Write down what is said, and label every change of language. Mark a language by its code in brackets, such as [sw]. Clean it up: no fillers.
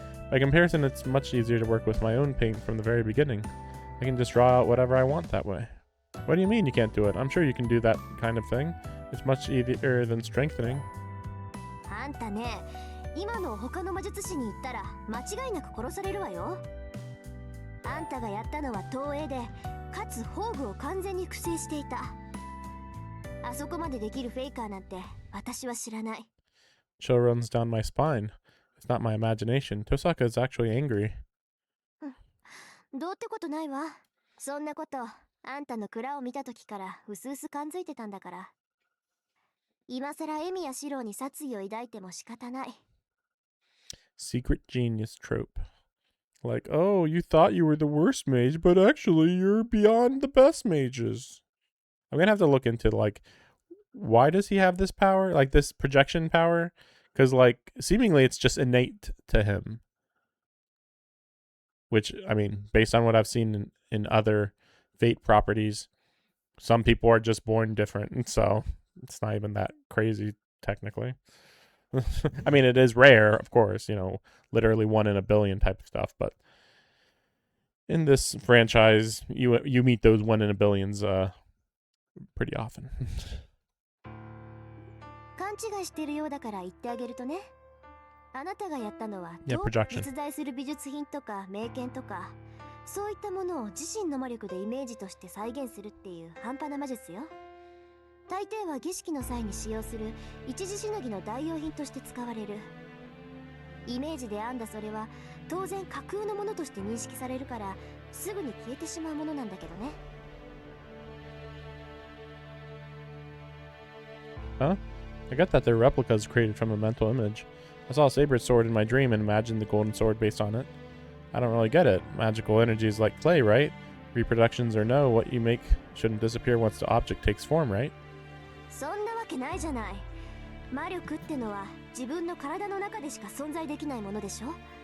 [en] By comparison, it's much easier to work with my own paint from the very beginning. I can just draw out whatever I want that way. What do you mean you can't do it? I'm sure you can do that kind of thing. It's much easier than strengthening. [ja] あんたね、今の他の魔術師に言ったら間違いなく殺されるわよ。あんたがやったのは投影で、かつ宝具を完全に複製していた。あそこまでできるフェイカーなんて私は知らない。 [en] Chill runs down my spine. It's not my imagination. Tosaka is actually angry. [ja] どうってことないわ。そんなことあんたの蔵を見た時からうすうす感づいてたんだから。今さらエミやシローに殺意を抱いても仕方ない。 [en] Secret genius trope. Like, oh, you thought you were the worst mage, but actually you're beyond the best mages. I'm gonna have to look into, like, why does he have this power? Like, this projection power? Because, like, seemingly it's just innate to him. Which, I mean, based on what I've seen in other Fate properties, some people are just born different, so it's not even that crazy, technically. I mean, it is rare, of course, literally 1 in a billion type of stuff, but in this franchise, you meet those 1 in a billions pretty often. [ja] 勘違いしてるようだから言ってあげるとね。あなたがやったのは、実在する美術品とか名剣とか、そういったものを自身の魔力でイメージとして再現するっていう半端な魔術よ。大抵は儀式の際に使用する一時しのぎの代用品として使われる。イメージで編んだそれは当然架空のものとして認識されるからすぐに消えてしまうものなんだけどね。 [en] Huh? I get that they're replicas created from a mental image. I saw a saber sword in my dream and imagined the golden sword based on it. I don't really get it. Magical energy is like clay, right? Reproductions or no, what you make shouldn't disappear once the object takes form, right? [ja] そんなわけないじゃない。魔力ってのは自分の体の中でしか存在できないものでしょ。